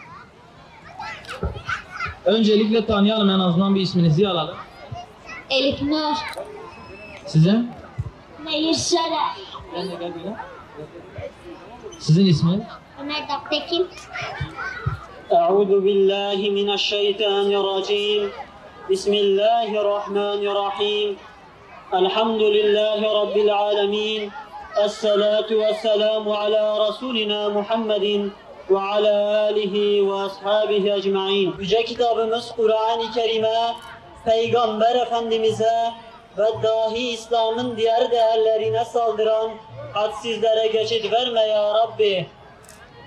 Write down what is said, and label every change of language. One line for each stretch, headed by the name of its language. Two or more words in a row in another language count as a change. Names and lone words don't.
Turkish: Öncelikle tanıyalım, en azından bir isminizi alalım. Elif Nur. Sizin? Meyir Şeref. Sizin isminiz? Ömer Daktekin.
Arabic: أعوذ بالله من الشيطان الرجيم. بسم الله الرحمن الرحيم الحمد لله رب العالمين. الصلاة والسلام على رسولنا محمد وعلى آله وأصحابه أجمعين.
Turkish: Yüce kitabımız Kur'an-ı Kerim'e, Peygamber Efendimiz'e ve dahi İslam'ın diğer değerlerine saldıran hadsizlere geçit verme ya Rabbi.